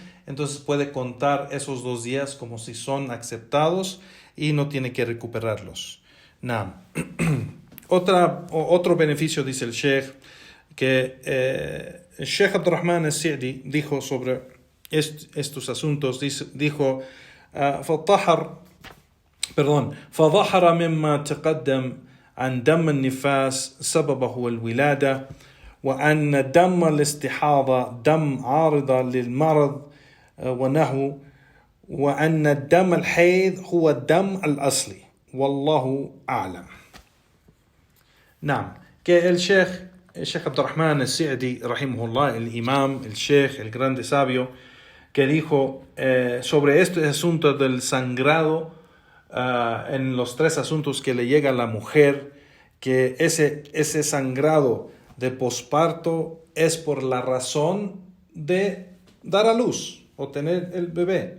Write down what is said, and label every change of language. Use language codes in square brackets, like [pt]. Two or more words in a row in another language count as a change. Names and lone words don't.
[es] Entonces puede contar esos 2 días como si son aceptados y no tiene que recuperarlos. Nah. Otro beneficio, dice el Sheikh, que el Sheikh Abdurrahman al-Sa'di dijo sobre estos asuntos, dijo, [ar] فظهر مما تقدم عن دم النفاس سببه الولادة وأن دم الاستحاضة دم عارضة للمرض ونحو وأن الدم الحيض هو الدم الأصلي والله أعلم. نعم, [es] que el Sheikh Abdurrahman al-Sa'di rahimahullah, el imam, el Sheikh, el grande sabio, que dijo sobre este asunto del sangrado, en los 3 asuntos que le llega a la mujer, que ese sangrado de posparto es por la razón de dar a luz o tener el bebé.